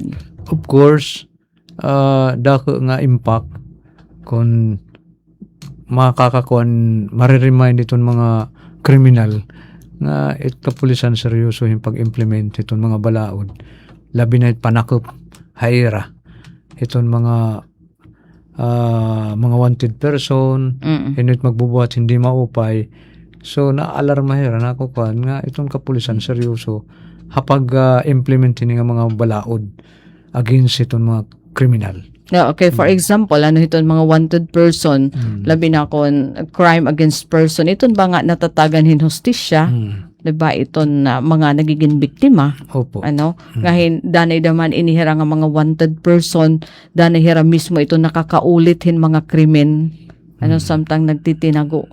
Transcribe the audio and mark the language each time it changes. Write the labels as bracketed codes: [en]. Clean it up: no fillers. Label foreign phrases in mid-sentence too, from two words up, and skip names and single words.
[war] Of course, dako nga impact kung makakakuan mariremind itong mga kriminal nga kapulisan seryoso yung pag-implement itong mga balaod, labi na panakop haira itong mga [en] wanted person, [war] init magbubuhat hindi maupay. So naalarma hira na kuan nga itong kapulisan seryoso hapag implementin nga mga balaod against itong mga kriminal. [en] Yeah, okay, for example, [war] itong mga [en] wanted person, [war] labi na kon [en] crime against person, [war] itong ba nga natatagan hin hustisya, diba, itong mga nagiging biktima. Opo. Ngahin, danay daman inihira nga mga [en] wanted person, [war] danay hira mismo itong nakakaulit hin mga krimen, samtang nagtitinago.